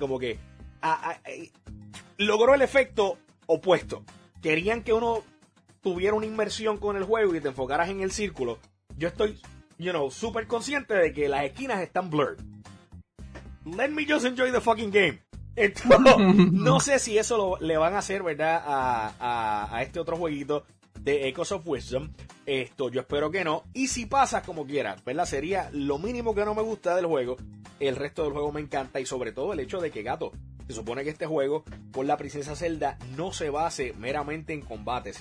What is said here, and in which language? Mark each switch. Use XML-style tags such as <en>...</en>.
<es>Como que logró el efecto opuesto. Querían que uno tuviera una inmersión con el juego y te enfocaras en el círculo. Yo estoy,</es> <en>you know,</en> <es>súper consciente de que las esquinas están blurred.</es> <en>Let me just enjoy the fucking game.</en> <es>Entonces, no sé si eso le van a hacer, ¿verdad?, a este otro jueguito de Echoes of Wisdom. Yo espero que no. Y si pasa, como quiera, ¿verdad?, sería lo mínimo que no me gusta del juego. El resto del juego me encanta. Y sobre todo el hecho de que, gato, se supone que este juego, por la Princesa Zelda, no se base meramente en combate.</es>